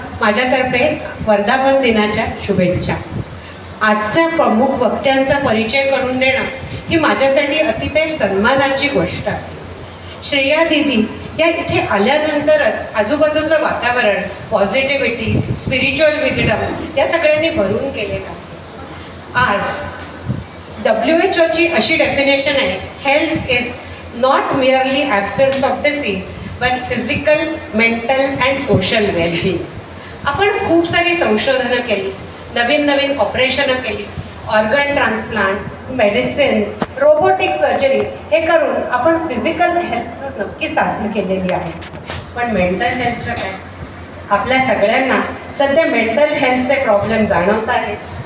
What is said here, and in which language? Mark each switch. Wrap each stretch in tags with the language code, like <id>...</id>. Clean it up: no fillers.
<mr>माझ्यातर्फे वर्धापन दिनाच्या शुभेच्छा. आजच्या प्रमुख वक्त्यांचा परिचय करून देणं ही माझ्यासाठी अतिशय सन्मानाची गोष्ट आहे. श्रेया दीदी या इथे आल्यानंतरच आजूबाजूचं वातावरण, पॉझिटिव्हिटी, स्पिरिच्युअल विजडम या सगळ्यांनी भरून गेलेलं आहे. आज WHO अशी डेफिनेशन आहे,</mr> <en>Health is not merely absence of disease but physical, mental and social well-being.</en> <mr>आपण खूप सारी संशोधनं केली, नवीन ऑपरेशनं केली, organ transplant, medicines, robotic surgery हे करून आपण फिजिकल हेल्थ नक्की साध्य केलेली आहे. पण मेंटल हेल्थचं काय? आपल्या सगळ्यांना सध्या मेंटल हेल्थचे प्रॉब्लेम जाणवत आहेत.</mr>